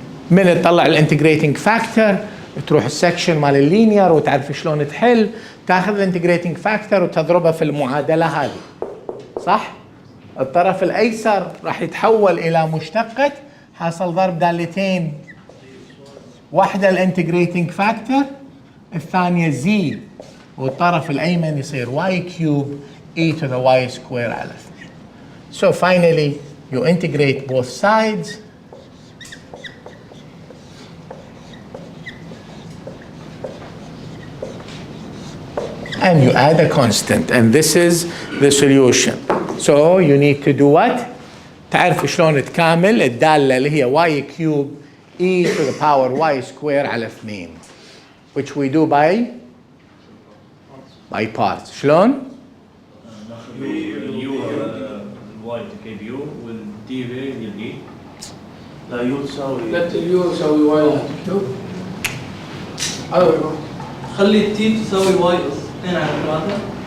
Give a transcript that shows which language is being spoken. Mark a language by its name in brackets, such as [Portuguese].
[Arabic] من تطلع الانتجريتنج فاكتور تروح السكشن مال اللينير وتعرف شلون تحل، تاخذ الانتجريتنج فاكتور وتضربها في المعادله هذه صح؟ الطرف الايسر راح يتحول الى مشتقة حاصل ضرب دالتين، واحدة الانتجريتنج فاكتور الثانية زي، والطرف الايمن يصير [English] y cube e to the y square [Arabic] على 2. [English] So finally you integrate both sides and you add a constant and this is the solution. So you need to do what? [Arabic] تعرف شلون تكامل الدالة اللي هي [English] y cube e to the power y square [Arabic] على 2 [English] which we do by parts. [Arabic] شلون؟ يو y تكيب يو والدي في يلقي لا يو تساوي لا اليو يساوي واي كيوب، خلي التي تساوي واي اس 2 على 3